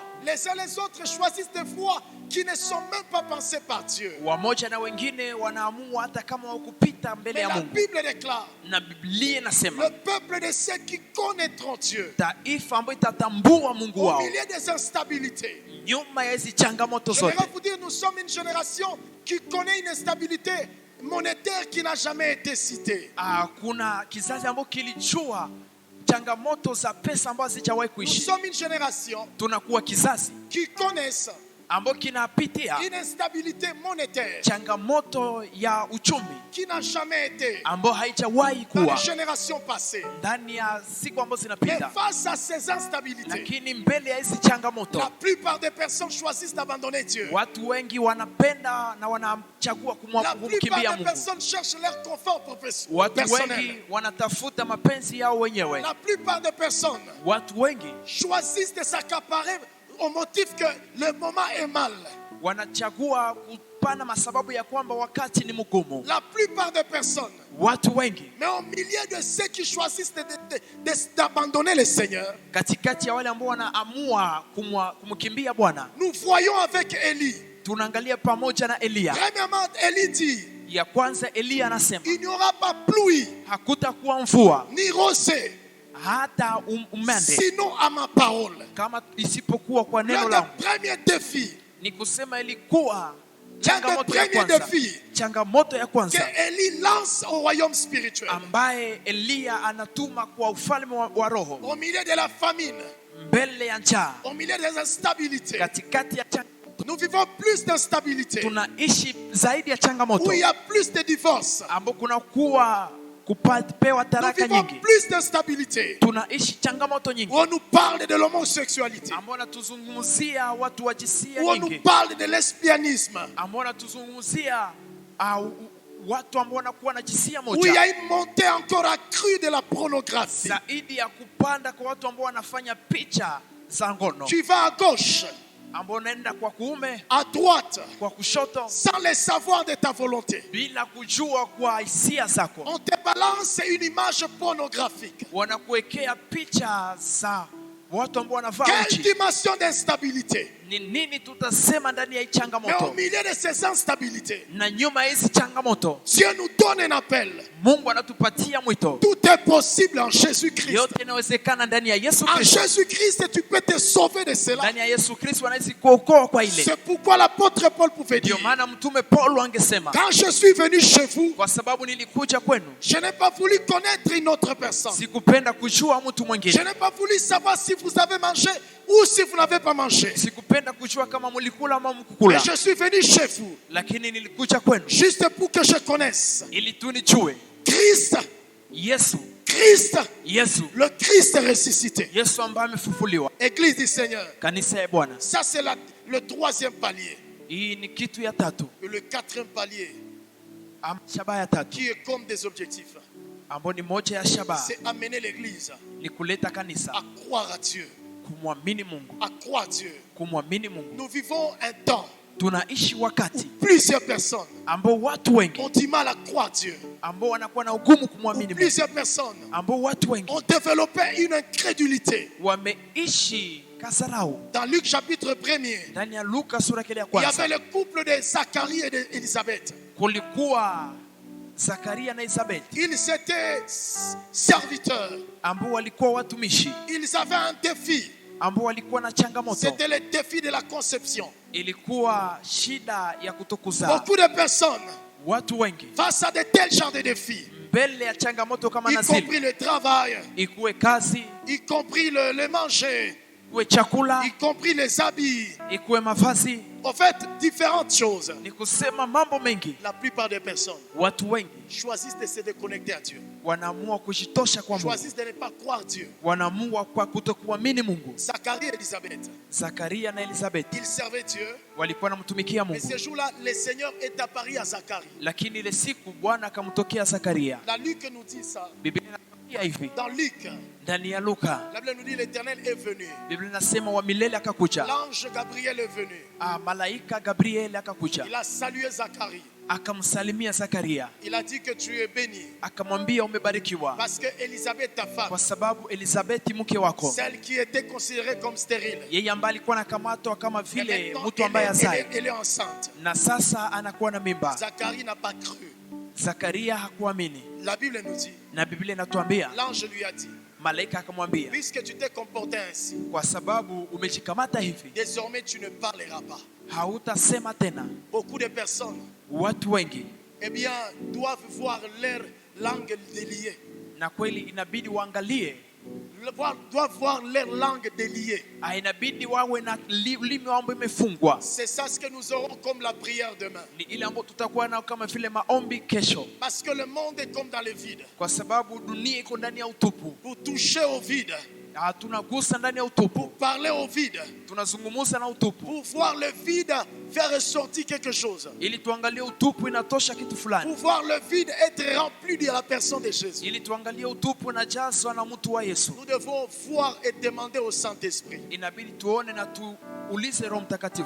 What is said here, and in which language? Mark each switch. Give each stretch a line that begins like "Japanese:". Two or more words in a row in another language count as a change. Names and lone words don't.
French: Les uns les autres choisissent des voies qui ne sont même pas pensées par Dieu.
Swahili: Wamoja na wengine wanaamua hata kama wakupita mbele
French: Mais
Swahili: ya la Mungu.
French: Bible déclare,
Swahili: Na Biblia inasema
French: le peuple de ceux qui connaîtront Dieu,
Swahili: taifa ambayo itatambua Mungu
French: au
Swahili: wao
French: milieu des instabilités.
Swahili: nyuma ya hizi changamoto
French: Je
Swahili: zote.
French: voudrais vous dire, nous sommes une génération qui connaît une instabilité monétaire qui n'a jamais été citée.
Swahili: Kuna kizazi ambacho kilijua changamoto za pesa ambazo hazijawahi
French: Nous
Swahili: kuishi.
French: sommes une génération
Swahili: Tunakuwa kizazi
French: qui connaissent
Swahili: ambacho kinapitia
French: une instabilité monétaire
Swahili: changamoto ya uchumi
French: qui n'a jamais été
Swahili: ambayo haijawahi
French: dans les
Swahili: kuwa
French: générations passées.
Swahili: ndani ya siku ambazo
French: Mais
Swahili: zinapita.
French: face à ces instabilités,
Swahili: Lakini mbele ya hizi changamoto,
French: la plupart des personnes choisissent d'abandonner Dieu.
Swahili: watu wengi wanapenda na wanachagua
French: La
Swahili: kumkimbia
French: plupart des
Swahili: Mungu.
French: personnes cherchent leur confort
Swahili: Watu
French: personnel.
Swahili: wengi wanatafuta mapenzi yao wenyewe.
French: La plupart des personnes
Swahili: Watu wengi
French: choisissent de s'accaparer au motif que le moment est mal.
Swahili: wanachagua kupana masababu ya kwamba wakati ni mgumu.
French: La plupart des personnes,
Swahili: Watu wengi
French: mais au milieu de ceux qui choisissent d'abandonner le Seigneur,
Swahili: katikati ya wale ambao wanaamua kumkimbia Bwana,
French: nous voyons avec Élie.
Swahili: tunaangalia pamoja na Eliya.
French: Premièrement, Élie dit,
Swahili: Ya kwanza Eliya anasema
French: il n'y aura pas pluie
Swahili: hakutakuwa mvua
French: ni rosée,
Swahili: hata umande
French: sinon à ma parole.
Swahili: kama isipokuwa kwa neno
French: L'un
Swahili: langu.
French: des premiers défis
Swahili: Ni kusema ilikuwa Changamoto ya
French: premier
Swahili: kwanza,
French: défi
Swahili: changamoto ya
French: que
Swahili: kwanza
French: Élie lance au royaume spirituel,
Swahili: ambaye Eliya anatuma kwa ufalme wa roho,
French: au milieu de la famine,
Swahili: mbele ya njaa,
French: au milieu des instabilités.
Swahili: katikati ya
French: Nous vivons plus d'instabilité,
Swahili: tunaishi zaidi ya
French: où
Swahili: changamoto,
French: il y a plus de divorces.
Swahili: ambapo kuna kuwa kupewa
French: Nous
Swahili: taraka
French: vivons
Swahili: nyingi.
French: plus d'instabilité,
Swahili: Tunaishi changamoto nyingi,
French: où on nous parle de l'homosexualité,
Swahili: ambao natuzungumzia watu wa jinsia
French: où on nous
Swahili: nyingi,
French: parle de lesbianisme,
Swahili: ambao natuzungumzia watu ambao wanakuwa na jinsia
French: où il y
Swahili: moja,
French: a une montée encore accrue de la pornographie.
Swahili: zaidi ya kupanda kwa watu ambao wanafanya picha za ngono,
French: Tu vas à gauche,
Swahili: ambao unaenda kwa kuume,
French: à droite,
Swahili: kwa kushoto,
French: sans le savoir de ta volonté.
Swahili: bila kujua kwa hisia zako.
French: On te balance une image pornographique.
Swahili: Wanakuwekea picha za watu ambao wanavaa
French: Quelle
Swahili: uchi.
French: dimension d'instabilité.
Swahili: Ni nini tutasema ndani ya hii
French: Mais au
Swahili: changamoto?
French: milieu de ces instabilités,
Swahili: Na nyuma ya hizi changamoto,
French: Dieu nous donne un appel.
Swahili: Mungu anatupatia mwito.
French: Tout est possible en Jésus-Christ.
Swahili: Yote inawezekana ndani ya Yesu
French: En
Swahili: Kristo.
French: Jésus-Christ, tu peux te sauver de cela.
Swahili: Ndani ya Yesu Kristo anaweza kuokoa kwa ile.
French: C'est pourquoi l'apôtre Paul pouvait dire,
Swahili: Ndio maana mtume Paulo angesema,
French: quand je suis venu chez vous,
Swahili: kwa sababu nilikuja kwenu,
French: je n'ai pas voulu connaître une autre personne.
Swahili: sikupenda kujua mtu
French: Je
Swahili: mwingine.
French: n'ai pas voulu savoir si vous avez mangé ou si vous n'avez pas mangé.
Swahili: Sikupenda kujua kama mlikula ama
French: Mais
Swahili: mkukula.
French: je suis venu chez vous,
Swahili: Lakini nilikuja kwenu
French: juste pour que je connaisse
Swahili: ili tu nijue
French: Christ,
Swahili: Yesu,
French: Christ, le Christ ressuscité.
Swahili: Yesu ambaye amefufuliwa.
French: Église du Seigneur.
Swahili: Kanisa ya Bwana.
French: Ça, c'est le troisième palier.
Swahili: Hii ni kitu ya tatu,
French: Et le quatrième palier,
Swahili: shabaha ya tatu,
French: qui est comme des objectifs,
Swahili: ambayo ni moja ya shabaha,
French: c'est amener l'église
Swahili: ni kuleta kanisa
French: à croire à Dieu.
Swahili: kumwamini Mungu,
French: À croire à Dieu.
Swahili: kumwamini Mungu.
French: Nous vivons un temps
Swahili: Tunaishi wakati
French: où plusieurs personnes
Swahili: ambao watu wengi
French: ont du mal à croire Dieu.
Swahili: ambao wanakuwa na ugumu
French: Où
Swahili: kumwamini Mungu,
French: plusieurs personnes
Swahili: ambao watu wengi
French: ont développé une incrédulité.
Swahili: wameishi kasarau.
French: Dans Luc chapitre 1er,
Swahili: Ndani ya Luka sura ya
French: il y
Swahili: kwanza
French: avait le couple de Zacharie et d'Élisabeth.
Swahili: kulikuwa Zakaria na Elizabeth
French: Ils étaient serviteurs.
Swahili: ambao walikuwa watumishi,
French: Ils avaient un défi.
Swahili: ambao walikuwa na changamoto.
French: C'était le défi de la conception.
Swahili: Ilikuwa shida ya kutokuzaa.
French: Beaucoup de personnes,
Swahili: Watu wengi
French: face à de tels genres de défis,
Swahili: mbele ya changamoto kama
French: y
Swahili: na
French: compris
Swahili: zile,
French: le travail,
Swahili: ikuwe kazi,
French: y compris le manger,
Swahili: ikuwe chakula,
French: y compris les habits,
Swahili: ikuwe mavazi,
French: en fait, différentes choses.
Swahili: ni kusema mambo mengi.
French: La plupart des personnes
Swahili: Watu wengi
French: choisissent de se déconnecter à Dieu.
Swahili: wanaamua kujitosha kwa Mungu,
French: Choisissent de ne pas croire Dieu.
Swahili: wanaamua kwa kutokuamini Mungu.
French: Zacharie et Élisabeth,
Swahili: Zakaria na Elizabeth
French: ils servaient Dieu.
Swahili: walikuwa wanamtumikia
French: Mais
Swahili: Mungu,
French: ce jour-là, le Seigneur est apparu à Zacharie.
Swahili: lakini ile siku Bwana akamtokea Zakaria.
French: La Luc nous dit ça.
Swahili: Biblia inatuambia hivi
French: Dans Luc,
Swahili: ndani ya Luka,
French: la Bible nous dit l'Éternel est venu.
Swahili: Biblia inasema wa milele akakuja.
French: L'ange Gabriel est venu.
Swahili: Malaika Gabriel akakuja
French: Il a salué Zacharie.
Swahili: akamsalimia Zakaria,
French: Il a dit que tu es béni.
Swahili: akamwambia umebarikiwa,
French: Parce que Élisabeth, ta femme,
Swahili: kwa sababu Elizabeth mke wako,
French: celle qui était considérée comme stérile,
Swahili: yeye ambaye alikuwa anakamatwa kama
French: et
Swahili: vile
French: maintenant,
Swahili: mtu ambaye hazai,
French: elle est enceinte.
Swahili: na sasa anakuwa na mimba.
French: Zacharie n'a pas cru.
Swahili: Zakaria hakuamini,
French: La Bible nous dit,
Swahili: na Biblia inatuambia
French: l'ange lui a dit,
Swahili: malaika akamwambia,
French: puisque tu t'es comporté ainsi,
Swahili: kwa sababu umejikamata hivi,
French: désormais tu ne parleras pas.
Swahili: hautasema tena.
French: Beaucoup de personnes,
Swahili: Watu wengi
French: eh bien, doivent voir leur langue déliée.
Swahili: na kweli inabidi waangalie,
French: Doivent voir leur langue déliée.
Swahili: inabidi wawe na ulimi wao imefungwa.
French: C'est ça ce que nous aurons comme la prière demain.
Swahili: Ni ile ambayo tutakuwa nao kama vile maombi kesho,
French: Parce que le monde est comme dans le vide.
Swahili: kwa sababu dunia iko ndani ya utupu.
French: Pour toucher au vide,
Swahili: Tunagusa ndani ya utupu,
French: pour parler au vide,
Swahili: tunazungumza na utupu,
French: pour voir le vide faire ressortir quelque chose.
Swahili: ili tuangalie utupu inatosha kitu fulani,
French: Pour voir le vide être rempli de la personne de Jésus.
Swahili: ili tuangalie utupu inajazwa na mtu wa Yesu.
French: Nous devons voir et demander au Saint-Esprit
Swahili: Inabidi tuone na tuulize Roho Mtakatifu